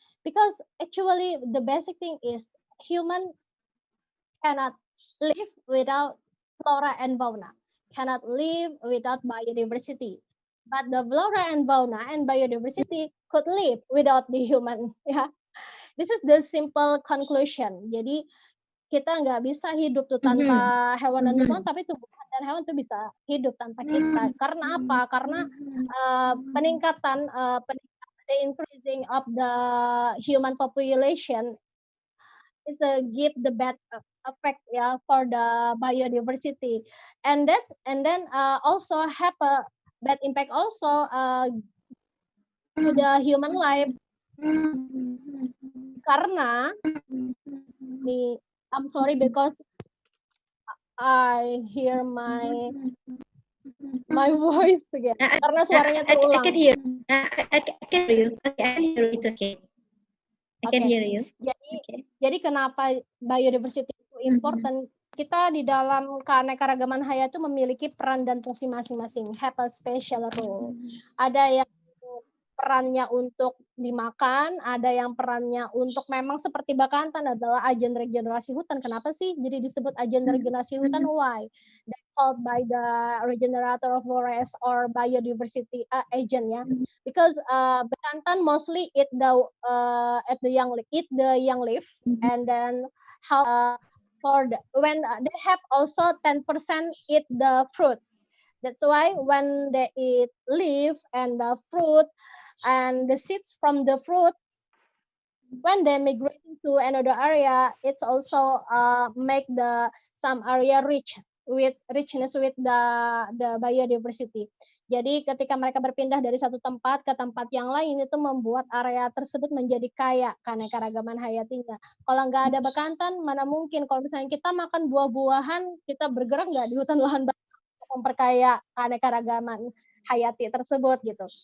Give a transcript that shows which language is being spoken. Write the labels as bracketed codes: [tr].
[en] Because actually the basic thing is human cannot live without flora and fauna, cannot live without biodiversity. But the flora and fauna and biodiversity could live without the human. Yeah, this is the simple conclusion. [id] Jadi kita nggak bisa hidup tuh tanpa hewan dan tumbuhan, tapi tumbuhan dan hewan tuh bisa hidup tanpa kita. Karena apa? Karena peningkatan [en] the increasing of the human population is give the bad effect, yeah, for the biodiversity, and then also have a bad impact also to the human life. Karena I'm sorry because I hear my voice again. [id] Karena suaranya terulang. [en] I can hear. I can hear you. Okay, I can hear you. It's okay. I can hear you. [id] Jadi kenapa biodiversity itu important? Kita di dalam keanekaragaman hayat itu memiliki peran dan fungsi masing-masing. [en] Have a special role. [id] Ada yang perannya untuk dimakan, ada yang perannya untuk memang seperti bekantan adalah agen regenerasi hutan. Kenapa sih jadi disebut agen regenerasi hutan? [en] Why? That called by the regenerator of forest or biodiversity agent, ya. Because bekantan mostly eat the young leaf, and then how when they have also 10% eat the fruit. That's why when they eat leaf and the fruit and the seeds from the fruit, when they migrate to another area, it's also make some area richness with the biodiversity. [id] Jadi ketika mereka berpindah dari satu tempat ke tempat yang lain itu membuat area tersebut menjadi kaya keanekaragaman hayatinya. Kalau nggak ada bekantan, mana mungkin kalau misalnya kita makan buah-buahan, kita bergerak nggak di hutan lahan basah untuk memperkaya keanekaragaman hayati tersebut gitu.